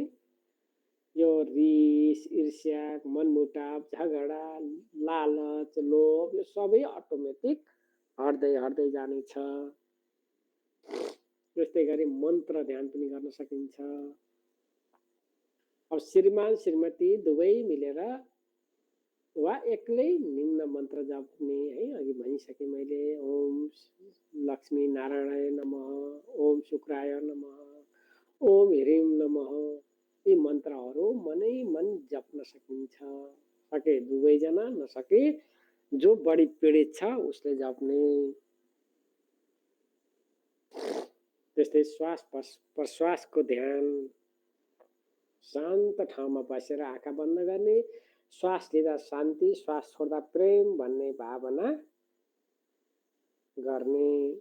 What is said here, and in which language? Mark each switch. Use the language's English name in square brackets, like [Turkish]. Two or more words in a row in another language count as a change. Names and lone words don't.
[Nepali] यो रिस, ईर्ष्या, मनमुटाव, झगडा, लालच, लोभ यो सबै अटोमेटिक हट्दै हट्दै जानेछ। त्यस्तै गरी मन्त्र ध्यान पनि गर्न सकिन्छ। अब श्रीमान श्रीमती दुवै मिलेर वा एक्लै निम्न मन्त्र जप्ने है, अघि भनिसके मैले। [Sanskrit] ओम लक्ष्मी नारायणाय नमः, ओम शुक्राय नमः, ओम ह्रीं नमः, [Nepali] यी मन्त्रहरू मनै मन जप्न सकिन्छ। सके दुवैजना, नसके जो बढी पीडित छ उसले जप्ने। त्यस्तै श्वास प्रश्वासको ध्यान। शान्त ठाउँमा बसेर आँखा बन्द गर्ने, श्वास लिँदा शान्ति, श्वास छोड्दा प्रेम भन्ने भावना गर्ने।